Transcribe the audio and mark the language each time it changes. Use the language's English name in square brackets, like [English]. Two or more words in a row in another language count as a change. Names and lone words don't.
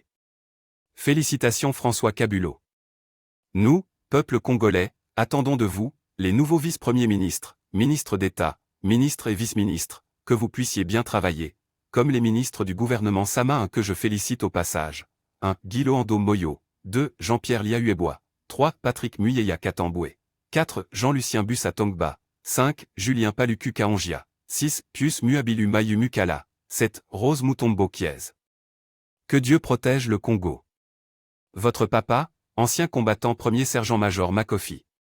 [French] Félicitations François Kabulo. Nous, peuple congolais, attendons de vous, les nouveaux vice-premiers ministres, ministres d'État, ministres et vice-ministres, que vous puissiez bien travailler, comme les ministres du gouvernement Sama 1 que je félicite au passage. 1. Guy Loando Moyo. 2. Jean-Pierre Liahuebois. 3. Patrick Muyeya Katamboué. 4. Jean-Lucien Bussa Tongba. 5. Julien Paluku Kaongia. 6. Pius Muabilu Mayu Mukala. 7. Rose Mutombo Kiez. Que Dieu protège le Congo. Votre papa, ancien combattant premier sergent-major Makofi.